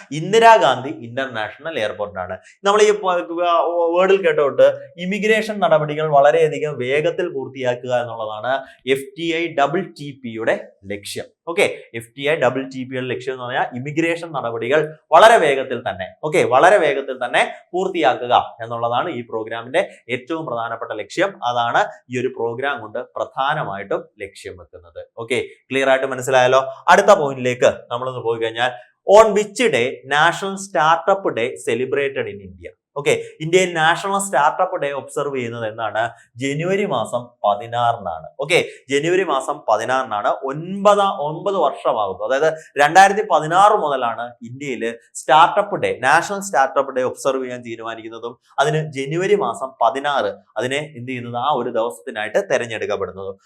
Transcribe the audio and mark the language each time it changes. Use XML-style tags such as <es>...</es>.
<ml>Indira Gandhi international എയർപോർട്ടാണ്. നമ്മൾ ഈ വേർഡിൽ കേട്ടോട്ട് immigration നടപടികൾ വളരെയധികം വേഗത്തിൽ പൂർത്തിയാക്കുക എന്നുള്ളതാണ് FTI-TTP-യുടെ ലക്ഷ്യം. ഓക്കെ, FTI-TTP-യുടെ ലക്ഷ്യം എന്ന് പറഞ്ഞാൽ ഇമിഗ്രേഷൻ നടപടികൾ വളരെ വേഗത്തിൽ തന്നെ പൂർത്തിയാക്കുക എന്നുള്ളതാണ് ഈ പ്രോഗ്രാമിന്റെ ഏറ്റവും പ്രധാനപ്പെട്ട ലക്ഷ്യം. അതാണ് ഈ ഒരു പ്രോഗ്രാം കൊണ്ട് പ്രധാനമായിട്ടും ലക്ഷ്യം വെക്കുന്നത്. ഓക്കെ, ക്ലിയർ ആയിട്ട് മനസ്സിലായല്ലോ? അടുത്ത പോയിന്റിലേക്ക് നമ്മളൊന്ന് പോയി കഴിഞ്ഞാൽ,</ml> <en>on which day National Startup Day celebrated in India?</en> <ml>Okay, ഇന്ത്യയിൽ നാഷണൽ സ്റ്റാർട്ടപ്പ് ഡേ ഒബ്സർവ് ചെയ്യുന്നത് എന്നാണ്? ജനുവരി മാസം 16-നാണ്. ഓക്കെ, ജനുവരി മാസം 16-നാണ്. 9 വർഷമാകുന്നു. അതായത് 2016 മുതലാണ് ഇന്ത്യയിൽ startup day, national startup day observe ചെയ്യാൻ തീരുമാനിക്കുന്നതും അതിന് ജനുവരി മാസം 16 അതിനെ എന്ത് ചെയ്യുന്നത്, ആ ഒരു ദിവസത്തിനായിട്ട് തെരഞ്ഞെടുക്കപ്പെടുന്നതും.</ml>